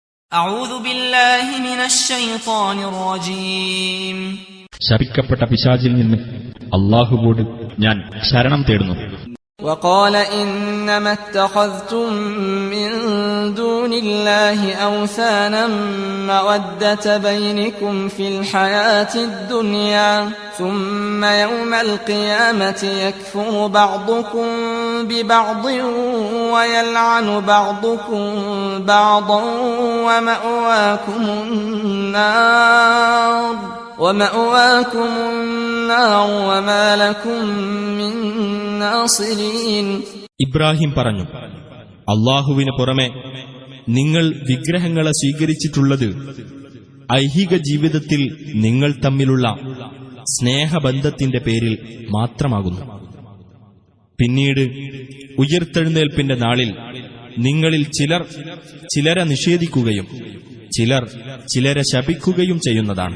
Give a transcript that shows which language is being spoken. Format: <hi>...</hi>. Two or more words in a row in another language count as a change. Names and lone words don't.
<ar>أعوذ بالله من الشيطان الرجيم.</ar> <ml>ശപിക്കപ്പെട്ട പിശാചിൽ നിന്ന് അല്ലാഹുവോട് ഞാൻ ശരണം തേടുന്നു.</ml> <ar>وقال إنما اتخذتم من دون الله أوثانا مودة بينكم في الحياة الدنيا ثم يوم القيامة يكفر بعضكم ببعض ويلعن بعضكم بعضا ومأواكم النار وما لكم من ناصرين.</ar> <ml>ഇബ്രാഹിം പറഞ്ഞു, അല്ലാഹുവിന് പുറമെ നിങ്ങൾ വിഗ്രഹങ്ങളെ സ്വീകരിച്ചിട്ടുള്ളത് ഐഹിക ജീവിതത്തിൽ നിങ്ങൾ തമ്മിലുള്ള സ്നേഹബന്ധത്തിന്റെ പേരിൽ മാത്രമാകുന്നു. പിന്നീട് ഉയിർത്തെഴുന്നേൽപ്പിന്റെ നാളിൽ നിങ്ങളിൽ ചിലർ ചിലരെ നിഷേധിക്കുകയും ചിലർ ചിലരെ ശപിക്കുകയും ചെയ്യുന്നതാണ്.</ml>